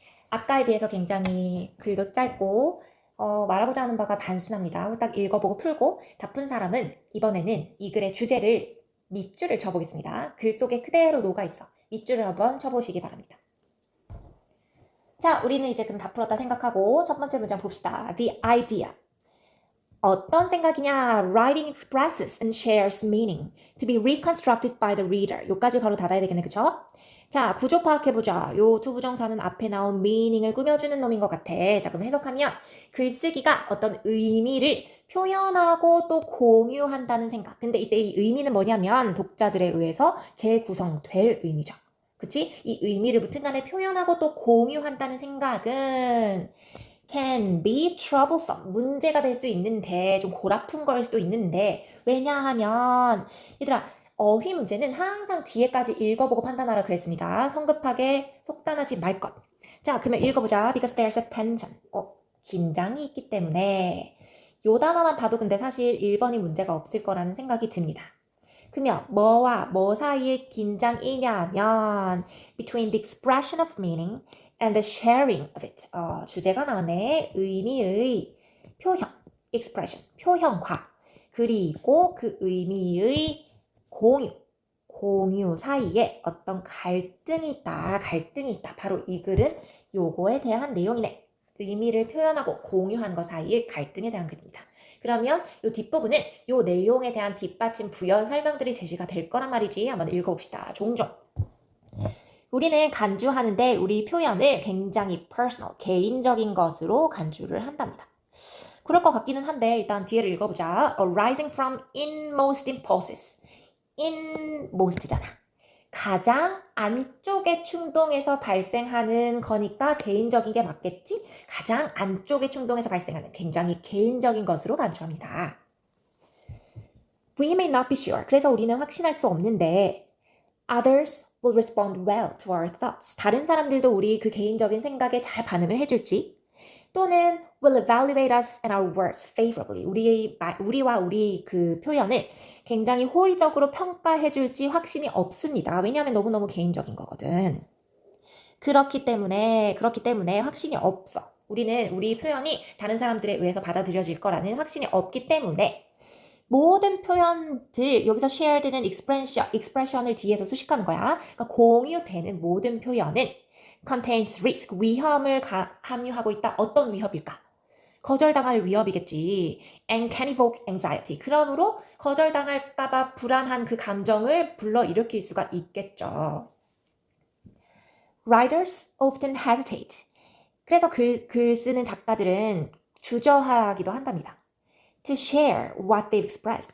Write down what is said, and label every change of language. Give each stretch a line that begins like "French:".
Korean: 아까에 비해서 굉장히 글도 짧고 말하고자 하는 바가 단순합니다. 딱 읽어보고 풀고 다 푼 사람은 이번에는 이 글의 주제를 밑줄을 쳐보겠습니다. 글 속에 그대로 녹아있어. 밑줄을 한번 쳐보시기 바랍니다. 자, 우리는 이제 그럼 다 풀었다 생각하고 첫 번째 문장 봅시다.
English: The idea.
Korean: 어떤 생각이냐?
English: Writing expresses and shares meaning to be reconstructed by the reader.
Korean: 요까지 바로 닫아야 되겠네, 그쵸? 자, 구조 파악해보자. 요 두 부정사는 앞에 나온 meaning을 꾸며주는 놈인 것 같아. 자, 그럼 해석하면 글쓰기가 어떤 의미를 표현하고 또 공유한다는 생각. 근데 이때 이 의미는 뭐냐면 독자들에 의해서 재구성될 의미죠. 그치? 이 의미를 무튼 간에 표현하고 또 공유한다는 생각은
English: can be troublesome.
Korean: 문제가 될 수 있는데, 좀 골아픈 걸 수도 있는데, 왜냐하면, 얘들아, 어휘 문제는 항상 뒤에까지 읽어보고 판단하라 그랬습니다. 성급하게 속단하지 말 것. 자, 그러면 읽어보자.
English: Because there's a tension.
Korean: 긴장이 있기 때문에. 요 단어만 봐도 근데 사실 1번이 문제가 없을 거라는 생각이 듭니다. 그러면 뭐와 뭐 사이에 긴장이냐면
English: between the expression of meaning and the sharing of it.
Korean: 주제가 나오네. 의미의 표현, expression, 표현과 그리고 그 의미의 공유 사이에 어떤 갈등이 있다. 바로 이 글은 요거에 대한 내용이네. 의미를 표현하고 공유한 것 사이의 갈등에 대한 글입니다. 그러면 요 뒷부분은 요 내용에 대한 뒷받침 부연 설명들이 제시가 될 거란 말이지. 한번 읽어봅시다. 종종. 우리는 간주하는데 우리 표현을 굉장히 personal, 개인적인 것으로 간주를 한답니다. 그럴 것 같기는 한데 일단 뒤에를 읽어보자.
English: Arising from inmost impulses. inmost잖아.
Korean: 가장 안쪽의 충동에서 발생하는 거니까 개인적인 게 맞겠지? 가장 안쪽의 충동에서 발생하는 굉장히 개인적인 것으로 간주합니다.
English: We may not be sure.
Korean: 그래서 우리는 확신할 수 없는데
English: Others will respond well to our thoughts.
Korean: 다른 사람들도 우리 그 개인적인 생각에 잘 반응을 해줄지 또는
English: will evaluate us and our words favorably.
Korean: 우리와 우리 그 표현을 굉장히 호의적으로 평가해줄지 확신이 없습니다. 왜냐하면 너무너무 개인적인 거거든. 그렇기 때문에 확신이 없어. 우리는 우리 표현이 다른 사람들에 의해서 받아들여질 거라는 확신이 없기 때문에 모든 표현들, 여기서 shared는 expression을 뒤에서 수식하는 거야. 그러니까 공유되는 모든 표현은
English: contains risk,
Korean: 위험을 함유하고 있다. 어떤 위협일까? 거절당할 위협이겠지.
English: And can evoke anxiety.
Korean: 그러므로 거절당할까봐 불안한 그 감정을 불러일으킬 수가 있겠죠.
English: Writers often hesitate.
Korean: 그래서 글 쓰는 작가들은 주저하기도 한답니다.
English: To share what they've expressed.